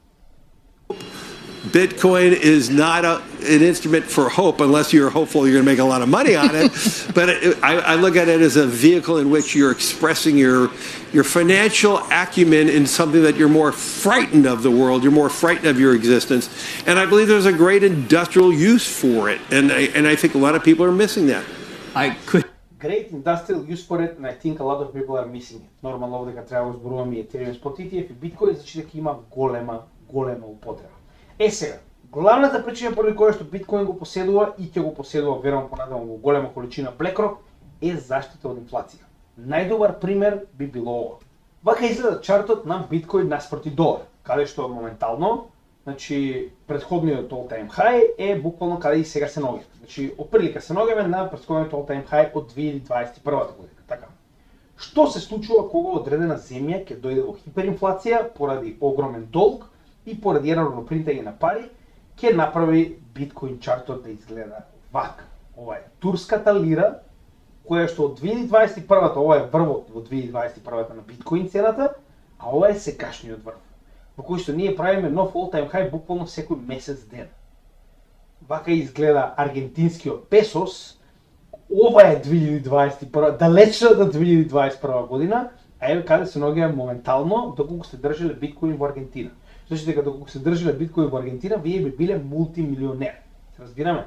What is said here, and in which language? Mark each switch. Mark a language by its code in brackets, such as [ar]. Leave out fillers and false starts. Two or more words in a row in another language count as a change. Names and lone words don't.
[en] Bitcoin is not an instrument for hope unless you're hopeful you're going to make a lot of money on it. But I look at it as a vehicle in which you're expressing your financial acumen in something that you're more frightened of the world, you're more frightened of your existence. And I believe there's a great industrial use for it. And I think a lot of people are missing that. Great industrial use for it, and I think a lot of people are missing it. [mk] Нормално овде дека треба да зборуваме и Ethereum спот ETF и Bitcoin, значи дека има голема употреба. Сега, главната причина поради која што Bitcoin го поседува и ќе го поседува, верувам понатаму во голема количина BlackRock, е заштита од инфлација. Најдобар пример би било ова. Вака изгледа чартот на Bitcoin наспроти долар, каде што моментално, значи претходниот [en] all-time high [mk] е буквално каде и сега се наоѓаме. Значи, отприлика се наоѓаме на претходниот [en] all-time high [mk] од 2021 година. Така. Што се случува кога одредена земја ќе дојде во хиперинфлација поради огромен долг и поради ерорно принтање на пари, ќе направи Bitcoin чартот да изгледа вака. Ова е турската лира, која што од 2021-та, ова е врвот во 2021-та на Bitcoin цената, а ова е сегашниот врв, во кој што ние правиме нов [en] all-time high [mk] буквално секој месец ден. Вака изгледа аргентинскиот песос, ова е 2021, далечната 2021 година, а еве каде се наоѓаме моментално доколку сте држале Bitcoin во Аргентина. Значи дека доколку сте држале Bitcoin во Аргентина, вие би биле мултимилионер. Се разбираме?